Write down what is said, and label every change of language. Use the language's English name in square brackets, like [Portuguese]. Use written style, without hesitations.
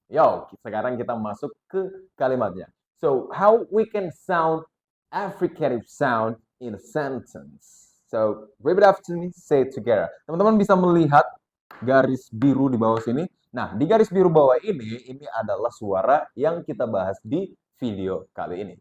[Indonesian] Yo, sekarang kita masuk ke kalimatnya. [English] So, how we can sound affricative sound in a sentence. So, repeat after me, say it together. [Indonesian] Teman-teman bisa melihat garis biru di bawah sini. Nah, di garis biru bawah ini adalah suara yang kita bahas di video kali ini.